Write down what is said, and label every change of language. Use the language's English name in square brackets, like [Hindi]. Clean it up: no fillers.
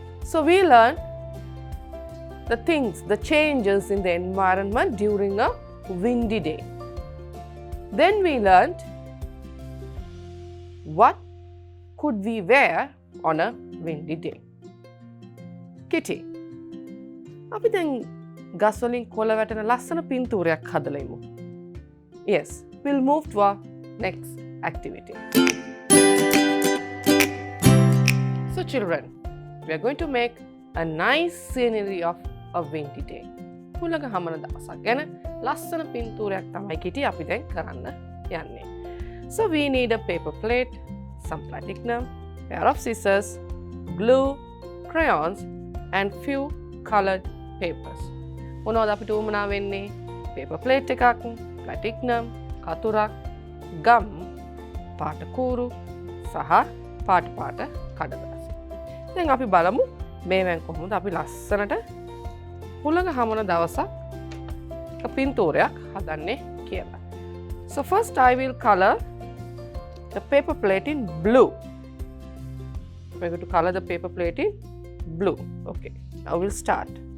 [English] So we learned the things, the changes in the environment during a windy day. Then we learned what could we wear on a windy day. [Sinhala] Kitty, අපි දැන් ගස් වලින් කොළ වැටෙන ලස්සන පින්තූරයක් හදලා ඉමු. [English] Yes, we'll move to our next activity. So children, we are going to make a nice scenery of a windy day. [Sinhala] හුළඟ හමන දවසක් ගැන ලස්සන පින්තූරයක් තමයි කිටි අපි දැන් කරන්න යන්නේ. [English] So we need a paper plate, some platinum, pair of scissors, glue, crayons and few colored papers. [Sinhala] මොනවද අපිට උවමනා වෙන්නේ? paper plate එකක්, platinum, කතුරක්, ගම්, පාට කූරු සහ පාට කඩදාසි. දැන් අපි බලමු මේවෙන් කොහොමද අපි ලස්සනට හුළඟ හමන දවසක් පින්තූරයක් හදන්නේ කියලා. [English] So first I will color the paper plate in blue. We're going to color the paper plate in blue. Okay, now we'll start.